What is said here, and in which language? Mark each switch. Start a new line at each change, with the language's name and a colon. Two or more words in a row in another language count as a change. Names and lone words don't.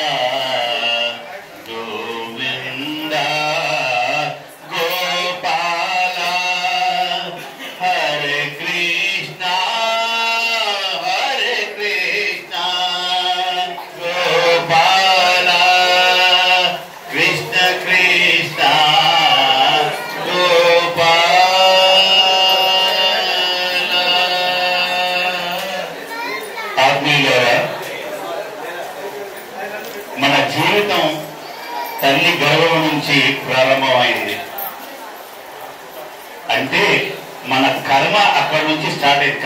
Sanskrit: Govinda, Gopala, Hare Krishna, Hare Krishna, Gopala, Krishna Krishna, Gopala.
Telugu: ఆత్మీయులారా, మన జీవితం తల్లి గర్భం నుంచి ప్రారంభమైంది. అంటే మన కర్మ అక్కడి నుంచి స్టార్ట్ అయింది.